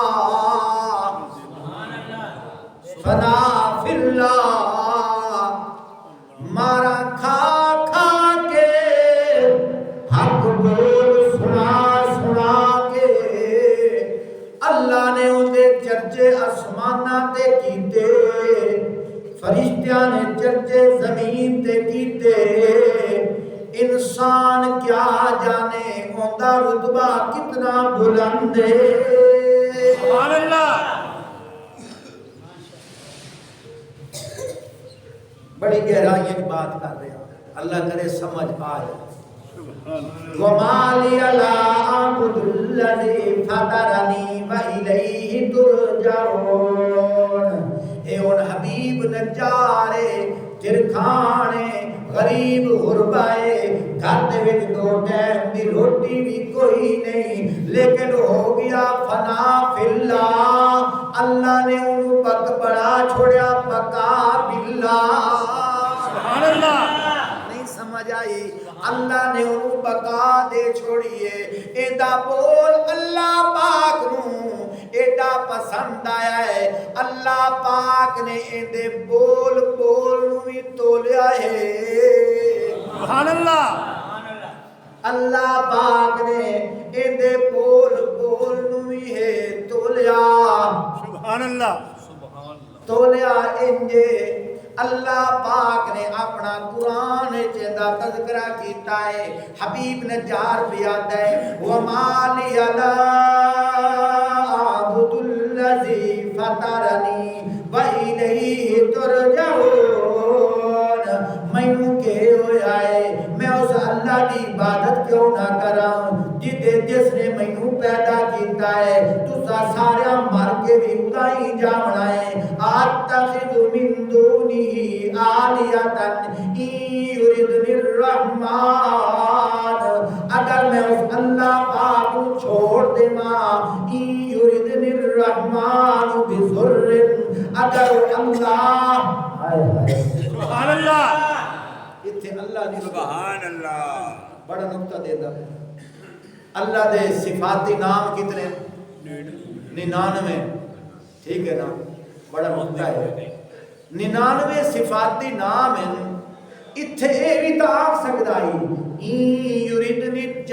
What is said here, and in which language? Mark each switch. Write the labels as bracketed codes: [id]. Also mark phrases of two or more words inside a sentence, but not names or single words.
[ar] فنا فی اللہ [pa] مارا کھا کھا کے حق بول سنا سنا کے اللہ نے اندے چرچے آسماناں تے کیتے فرشتیاں کون کیا جانے اوندا رتبہ کتنا بلند ہے [ar] سبحان اللہ [ur] بڑی گہرائیوں کی بات کر رہے ہیں اللہ کرے سمجھ آ جائے [ar] وَمَا لِيَ لَا أَعْبُدُ الَّذِي فَطَرَنِي وَإِلَيْهِ [pa] تُرْجَعُونَ اے ان حبیب نجارے ترکھانے غریب غربائے گھر دے وچ دو ٹائم دی روٹی بھی کوئی نہیں لیکن ہو گیا [ar] فنا فی اللہ [pa] اللہ نے انہوں پک بڑا چھوڑیا پکا باللہ [ar] سبحان اللہ [pa] نہیں سمجھ آئی اللہ نے انہوں بقا دے چھوڑیے ایڈا بول اللہ پاک نوں ایڈا پسند آیا ہے اللہ پاک نے ایڈے بول بول نوں بھی تولیا ہے [ar] سبحان اللہ [pa] اللہ پاک نے ایڈے بول بول نوں بھی ہے تولیا [ar] سبحان اللہ [pa] تولیا انجے اللہ پاک نے اپنا قرآن چندہ تذکرہ کیتا ہے حبیب نجار بیاد ہے [ar] وَمَا لِيَ لَا أَعْبُدُ الَّذِي فَطَرَنِي وَإِلَيْهِ تُرْجَعُونَ [pa] مینوں کہ ہویا ہے میں اس اللہ کی عبادت کیوں نہ کراں جس نے مینوں پیدا کیتا ہے تسا سارا مر کے بھی اُدائی جاونا ہے [ar] اتخذ من دونه آلیۃ ان یردنی [pa] الرحمن اگر میں اس اللہ پاک کو چھوڑ دیواں [ar] ان یردنی الرحمن بضر [pa] اگر اللہ [ar] سبحان اللہ [pa] اتھے اللہ دی [ar] سبحان اللہ [pa] بڑا نقطہ دے دا اللہ دے صفاتی نام کتنے 99 ٹھیک ہے نا بڑا نقطہ ہے 99 صفاتی نام ہیں اتھے اے بھی تا آکھ سکتا ہی یریدنی